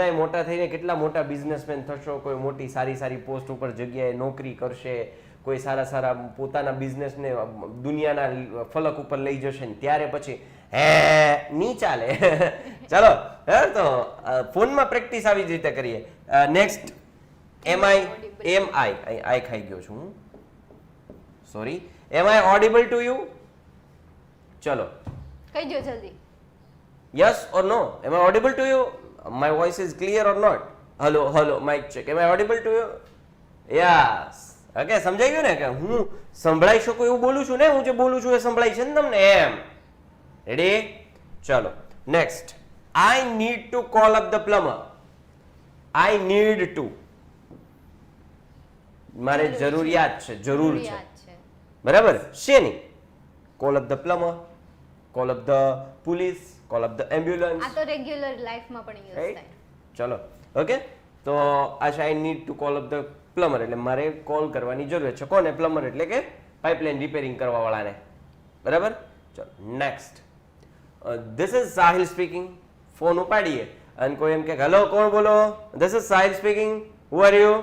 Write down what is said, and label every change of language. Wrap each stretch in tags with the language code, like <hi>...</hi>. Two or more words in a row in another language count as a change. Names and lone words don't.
<gu>બધાય મોટા થઈને કેટલા મોટા બિઝનેસમેન થશો, કોઈ મોટી સારી પોસ્ટ ઉપર જગ્યાએ નોકરી કરશે, કોઈ સારા પોતાના બિઝનેસને દુનિયાના ફલક ઉપર લઈ જશે ને ત્યારે પછી હે ની ચાલે. ચાલો તો ફોનમાં પ્રેક્ટિસ આવી જ રીતે કરીએ. નેક્સ્ટ આઈ ખાઈ ગયો છું હું, સોરી.</gu> <en>Am I audible to you? ચલો</en> <gu>કહી દો જલ્દી.</gu> <en>yes or no, am I audible to you? My voice is clear or not? Hello mic check, am I audible to you? Yes.</en> <gu>Okay, સમજાઈ ગયું ને કે હું સંભળાઈ શકું એવું બોલું છું ને, હું જે બોલું છું એ સંભળાય છે ને તમને એમ. રેડી? ચલો નેક્સ્ટ.</gu> <en>I need to call up the plumber. I need to,</en> <gu>મારે જરૂરિયાત છે, જરૂર છે, બરાબર? શેની?</gu> <en>call up the plumber, call up the police, call up the ambulance.</en> <gu>આ તો</gu> <en>regular life</en> <gu>પણ યુઝ</gu> <en>Right?</en> <gu>થાય. ચલો ઓકે. તો આ છે</gu> <en>I need to call up the plumber,</en> <gu>એટલે મારે કોલ કરવાની જરૂર છે. કોને? પ્લમ્બર એટલે કે</gu> <en>pipeline repairing</en> <gu>કરવા વાળાને, બરાબર?</gu> <en>ચલો Next. This is Sahil speaking.</en> <gu>ફોન ઉપાડીએ અને કોઈ એમ કે હેલો કોણ બોલો?</gu> <en>This is Sahil speaking, who are you?</en>